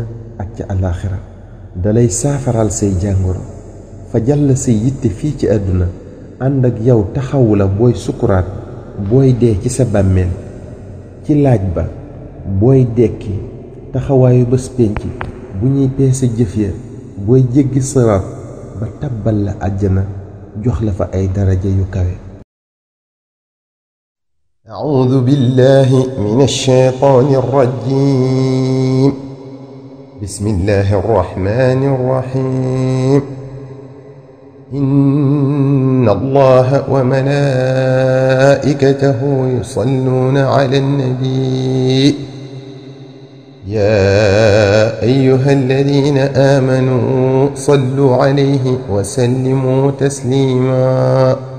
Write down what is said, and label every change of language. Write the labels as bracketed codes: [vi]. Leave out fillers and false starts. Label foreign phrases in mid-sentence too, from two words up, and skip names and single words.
[wo] ak ci alaaxira dalay saafaral say jàngoro fajal la say yitte fii ci àdduna ànd ak yow taxawu la booy sukuraat booy dee ci sa bàmmeel ci laaj ba booy dekki taxawaayu bés pénc bu ñuy peese jëf ya booy jéggi siraat ba tabbal la àjjana jox la fa ay daraja yu kawe [ar] أعوذ بالله من الشيطان الرجيم بسم الله الرحمن الرحيم إن الله وملائكته يصلون على النبي يا أيها الذين آمنوا صلوا عليه وسلموا تسليما